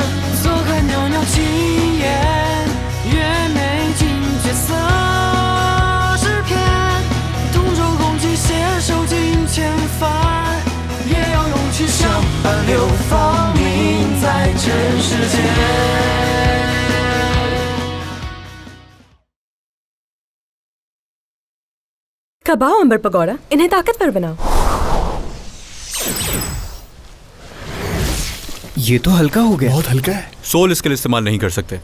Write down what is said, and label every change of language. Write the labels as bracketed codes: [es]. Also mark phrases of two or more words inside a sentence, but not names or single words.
[zh] 坐看袅袅青烟，月美尽绝色诗篇，同舟共济携手尽千帆，也要勇气相伴流芳名在尘世间。 [hi] कबाओ अंबर पकौड़ा, इन्हें ताकतवर बनाओ। ये तो हल्का हो गया। बहुत हल्का है। [en] soul skill [hi] इस्तेमाल नहीं कर सकते।